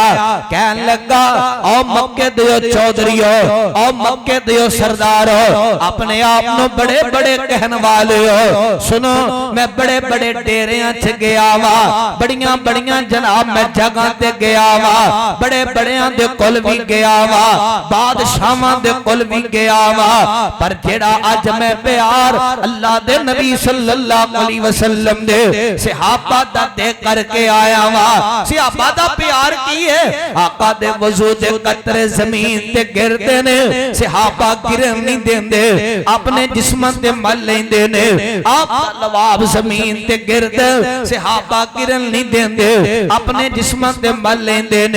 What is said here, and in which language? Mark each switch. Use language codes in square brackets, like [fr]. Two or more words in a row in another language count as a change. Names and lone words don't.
[pa] کہن لگا او مکے دیو چودھریو، او مکے دیو سردارو، اپنے آپ نو بڑے بڑے کہن والے ہو، سنو میں بڑے بڑے ڈیریاں چ گیا وا، بڑیاں بڑیاں جناب میں جگہ تے گیا وا، بڑے بڑیاں دے کول بھی گیا وا، بادشاہاں دے کول بھی گیا وا، پر جیہڑا اج میں پیار اللہ دے نبی [ar] صلى الله عليه وسلم [pa] دے صحابہ دا دے کر کے آیا وا. صحابہ دا پیار کی ہے، آقا دے وضو دے قطرے زمین تے گردے نے، صحابہ گرن نہیں دیندے، اپنے جسم تے مل لیندے نے. آپ لواب زمین تے گردے، صحابہ گرن نہیں دیندے، اپنے جسم تے مل لیندے نے.